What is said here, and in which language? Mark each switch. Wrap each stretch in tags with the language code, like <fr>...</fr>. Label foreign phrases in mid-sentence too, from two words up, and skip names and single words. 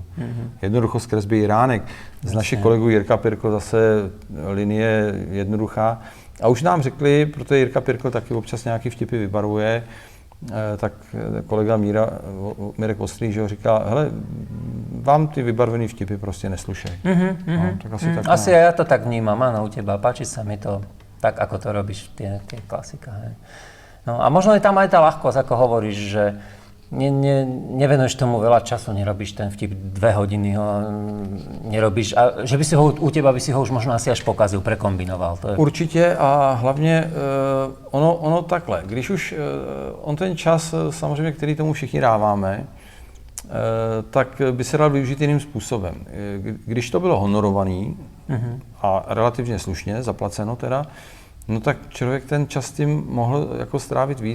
<cs>Jednoduchost kresby Jiránek. Z našich kolegů Jirka Pirkl zase linie jednoduchá. A už nám řekli, protože Jirka Pirkl taky občas nějaký vtipy vybarvuje, tak kolega Mirek Ostrý, že ho říká, hele, vám ty vybarvený vtipy prostě neslušej.</cs> <sk>No, tak asi ja to tak vnímam, áno, u teba. Páči sa mi to tak, ako to robíš, tie klasika. Hej. No a možno je tam aj tá ľahkosť, ako hovoríš, že nevenuješ tomu veľa času, nerobíš ten vtip 2 hodiny, ho nerobíš, a že by si ho u teba by si ho už možno asi až pokazil, prekombinoval.</sk> <cs>To je... Určitě a hlavně ono takhle, když už on ten čas samozřejmě, který tomu všichni dáváme, tak by se dal využít jiným způsobem. Když to bylo honorovaný a relativně slušně, zaplaceno teda, no tak člověk ten čas tím mohl jako strávit víc.</cs>